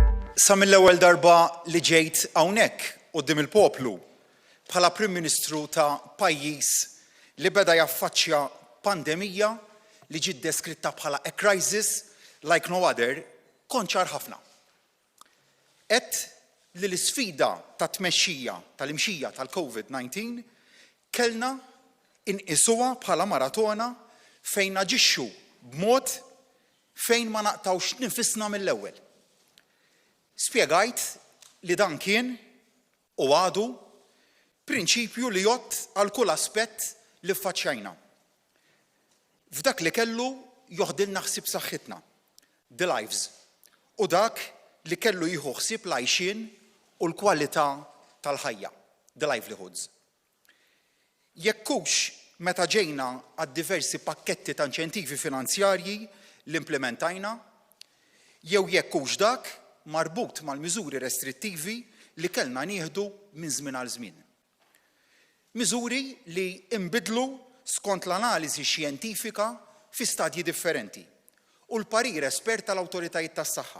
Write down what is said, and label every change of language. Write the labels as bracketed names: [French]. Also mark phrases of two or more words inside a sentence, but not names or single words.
[Maltese] Sa mill-ewwel darba li ġejt hawnhekk quddiem il-poplu bħala Prim Ministru ta' pajjiż li beda jaffaċċja pandemija li ġiet deskritta bħala [English] a crisis like no other, [Maltese] kont ċar ħafna. Qed li l-isfida ta' tmexxija tal-imxija tal-COVID-19 kellna inqisuha bħala maratona fejn naġixxu b'mod fejn ma naqtawx nifisna mill-ewwel. Spjegajt li dan kien u għadu prinċipju li jgħott għal kull aspett li ffaċċjajna. F'dak li kellu joħdilna ħsieb saħħitna, [English] the lives, [Maltese] u dak li kellu jieħu ħsieb l-għajxien u l-kwalità tal-ħajja, [English] the livelihoods. [Maltese] Jekkux meta ġejna għad-diversi pakketti ta' inċentivi finanzjarji li implementajna, jew jekkux dak marbut mal-miżuri restrittivi li kellna nieħdu minn żmien għal żmien. Miżuri li inbidlu skont l-analiżi xjentifika fi stadji differenti u l-parir espert tal-awtoritajiet tas-saħħa.